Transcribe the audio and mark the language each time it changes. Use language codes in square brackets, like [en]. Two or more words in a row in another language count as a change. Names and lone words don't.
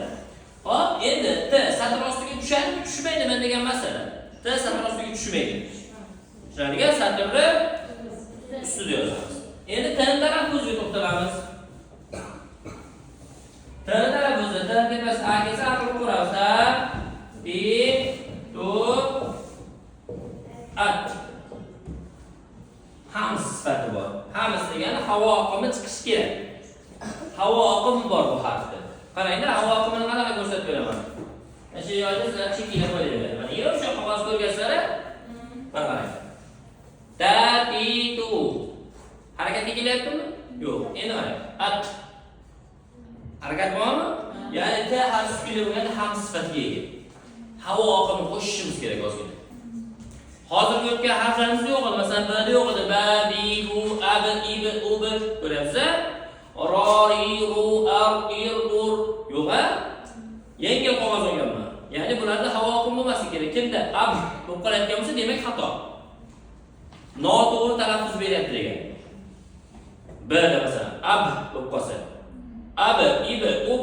[uz] Hop, endi T satr ostiga tushadimi, tushmaydimi degan masala. T satr ostiga tushmaydi. Tushadigan satrni ustida yozamiz. Endi T tarafimizga to'xtalamiz. T tarafimizda T tepasi A kelsa, A qilib ko'ramiz. I, tu, at. Hams sifati bor. Hams degani havo oqimi chiqishi kerak. Havo oqimi bor bu harfda. Qaranglar, havo oqimini qanaqa ko'rsatib beraman. Mana shu yerda sizlar cheklab qo'yinglar. Mana yer o'sha qog'oz ko'rgansizlar, mana qarang. Ta, ti, tu. Harakatga kelyaptimi? Yo'q. Endi qarang. At. Harakat bormi? Ya'ni T harfi sukuni bo'lganda ham sifatga ega. Havo oqimini qo'shishimiz kerak ozgina. Hozir ko'rgan harflarimiz yo'q edi. Masalan, B da yo'q edi. Ba, bi, bu, a, b, i, b, u, b. Ko'ryapsizlar? Ro, i, ru, ar, ir, ur. Yo'q-a? Yengil qog'oz olganman. Ya'ni bularda havo oqimi bo'lmasligi kerak. Kimda ab bo'lib qolayotgan bo'lsa, demak xato. Noto'g'ri talaffuz beryapti degan. B da masalan, ab bo'lib qolsa. Ab, ib, ub.